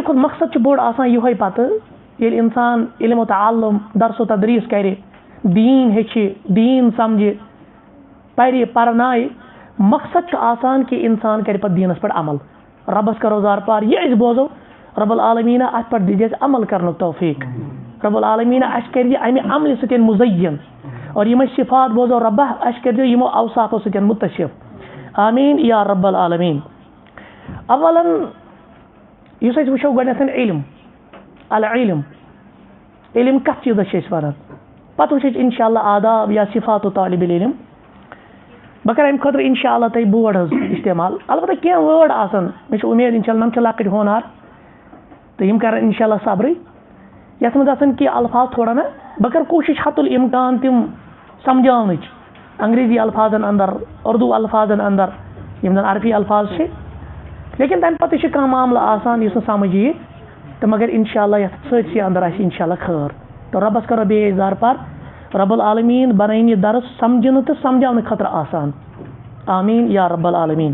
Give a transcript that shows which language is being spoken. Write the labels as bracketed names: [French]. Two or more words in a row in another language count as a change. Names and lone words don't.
[Kashmiri] کھۄتہٕ مقصد چھُ بوٚڑ آسان یِہوے پتہٕ ییٚلہِ اِنسان علم و تعلم درس و تدریٖس کرِ دیٖن ہیٚچھِ دیٖن سمجھِ پرِ پرنایہِ مقصد چھُ آسان کہ اِنسان کرِ پتہٕ دیٖنس پٮ۪ٹھ عمل رۄبس کرو زارپار یہِ أسۍ بوزو [Arabic] رب العالمیٖنہ [Kashmiri] اتھ پٮ۪ٹھ دِژ اَسہِ عمل کرنُک توفیٖق [Arabic] رب العالمیٖنہ [Kashmiri] اَسہِ کٔرۍ یہِ امہِ عملہِ سۭتۍ مُزین اور یِم أسۍ صفات بوزو ربہ اَسہِ کٔرۍ یِمو اوصافو سۭتۍ مُتصف [Arabic] آمیٖن یا رب العالمیٖن. [Kashmiri] اولاً یُس أسۍ وٕچھو گۄڈنٮ۪تھ علم العلم علم کتھ چیٖزس چھِ أسۍ ونان پتہٕ وٕچھو أسۍ انشاء اللہ آداب یا صفات و طالب العلم بہٕ کرٕ امہِ خٲطرٕ انشاء اللہ تۄہہِ بورڈ حظ استعمال البتہ کینٛہہ وٲڈ آسن مےٚ چھِ اُمید انشاء اللہ یِم چھِ لۄکٕٹۍ ہونہار تہٕ یِم کرن انشاء اللہ صبرٕے یتھ منٛز آسن کینٛہہ الفاظ تھوڑا نہ بہٕ کرٕ کوٗشش [Arabic] حت الامکان [Kashmiri] تِم سمجھاونٕچ انگریزی الفاظن اندر اردو الفاظن اندر یِم زن عربی الفاظ چھِ لیکن تمہِ پتہٕ چھِ کانٛہہ معاملہٕ آسان یُس نہٕ سمجھ یی تہٕ مگر انشاء اللہ یتھ سٲرسٕے اندر آسہِ انشاء اللہ خٲر تہٕ رۄبس کرو بیٚیہِ زارپار رب العالمیٖن بنٲیِن یہِ درس سمجھنہٕ تہٕ سمجھاونہٕ خٲطرٕ آسان [Arabic] آمیٖن یا رب العالمیٖن.